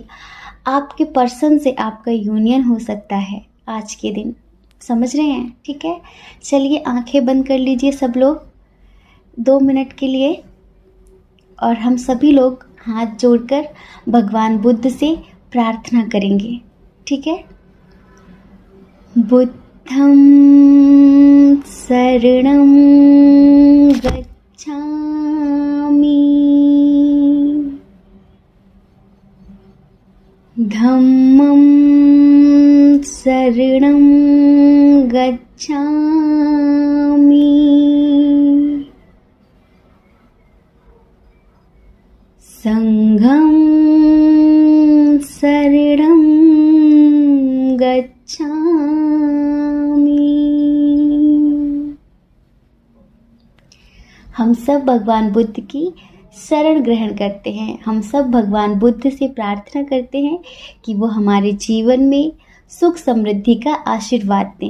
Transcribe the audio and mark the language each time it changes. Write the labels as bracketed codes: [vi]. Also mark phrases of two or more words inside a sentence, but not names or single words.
[hi] आपके पर्सन से आपका यूनियन हो सकता है आज के दिन। समझ रहे हैं? ठीक है, चलिए आंखें बंद कर लीजिए सब लोग 2 मिनट के लिए और हम सभी लोग हाथ जोड़कर भगवान बुद्ध से प्रार्थना करेंगे। ठीक है। [pi] बुद्धं शरणं गच्छामि, धम्मं शरणं गच्छामि, संघं शरणं गच्छामि। [hi] हम सब भगवान बुद्ध की शरण ग्रहण करते हैं। हम सब भगवान बुद्ध से प्रार्थना करते हैं कि वो हमारे जीवन में सुख समृद्धि का आशीर्वाद दें।